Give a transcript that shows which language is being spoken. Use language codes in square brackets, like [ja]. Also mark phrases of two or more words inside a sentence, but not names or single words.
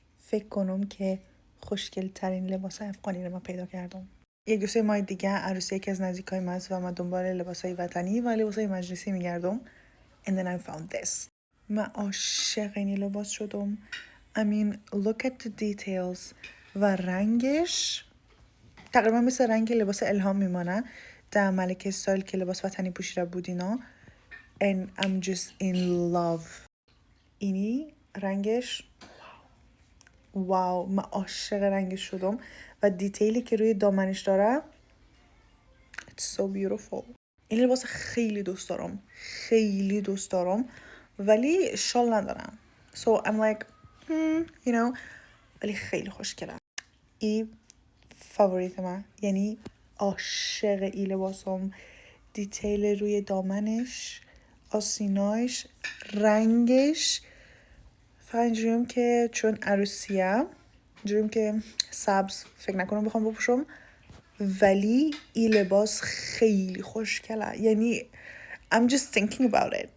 [fa] فکر کنم که خوشگل ترین لباس افغانی رو من پیدا کردم. 1-2 ماه دیگه عروسی یکی از نزدیکای من است و من دنبال لباسای وطنی و لباسای مجلسی میگردم. [en] And then I found this. [fa] من عاشق این لباس شدم. [en] I mean look at the details. [fa] و رنگش تقریبا مثل رنگ لباس الهام میمانه در ملکه استایل که لباس وطنی پوشیده بود اینا. [en] And I'm just in love. [fa] اینی رنگش واو، من عاشق رنگش شدم و دیتیلی که روی دامنش داره [en] it's so beautiful. [fa] این لباس خیلی دوست دارم ولی شال ندارم [en] so I'm like you know [fa] ولی خیلی خوشگله. این فاوریت من، یعنی عاشق این لباسم. دیتیل روی دامنش، آسیناش، رنگش. فقط اینجوریم که چون عروسیه اینجوریم که سبز فکر نکنم بخوام بپوشم ولی این لباس خیلی خوشگله. [en] یعنی I'm just thinking about it.